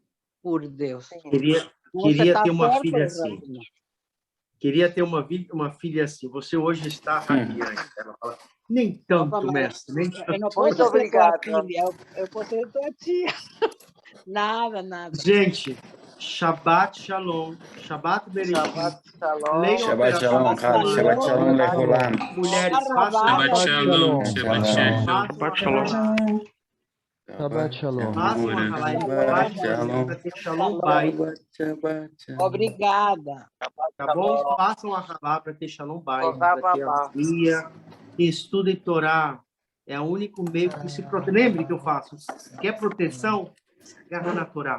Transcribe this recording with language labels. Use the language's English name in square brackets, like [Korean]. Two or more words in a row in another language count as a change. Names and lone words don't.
[Portuguese] Por Deus. Sim. Queria ter uma filha certo, assim. Rabino? Queria ter uma filha assim. Você hoje está radiante. Ela fala, nem tanto, mestre. Nem tanto. Eu não Muito posso ser tua obrigada. filha, eu posso ser tua tia. Nada. Gente, [Hebrew] שבת שלום. שבת בראשית. שבת שלום. [Portuguese] Leiam [Hebrew] שבת שלום, [Portuguese] Operação Khalid. [Hebrew] שבת שלום, לכולם. [Portuguese] Mulheres, façam [Hebrew] Shabbat Shabbat shalom. shalom. שבת שלום. שבת שלום. [Portuguese] Façam a halá para ter [Hebrew] Shalom Bay. [Portuguese] Obrigada. Tá bom? Façam a halá para ter [Hebrew] Shalom Bay. [Portuguese] Para ter harmonia. Estudem Torá. É o único meio que se protege. Lembre que eu faço. Quer proteção? Agarra na Torá.